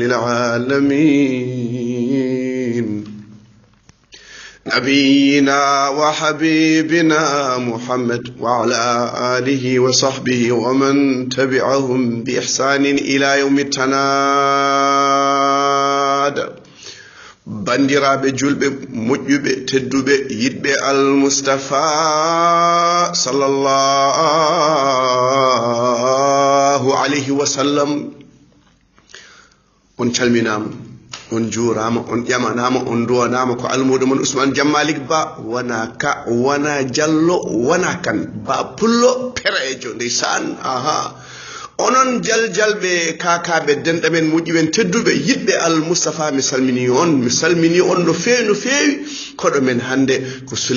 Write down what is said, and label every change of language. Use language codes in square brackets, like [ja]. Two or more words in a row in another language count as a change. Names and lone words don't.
[ar] للعالمين نبينا وحبيبنا محمد وعلى آله وصحبه ومن تبعهم بإحسان إلى يوم التناد [ff] bandiraɓe julɓe moƴƴuɓe tedduɓe yiɗɓe almustafa [ar] صلى الله عليه وسلم [ff] on calminama on juurama on ƴamanama on duwanama ko almuɗo mon Ousmane Jammalik Ba wona ka wona Diallo wona kan ba pullo perejo ndeysan aha onon jaljalɓe kakaɓe denɗamen moƴƴuɓen tedduɓe yiɗɓe almustafa mi salmini on no feewi koɗo men hande ko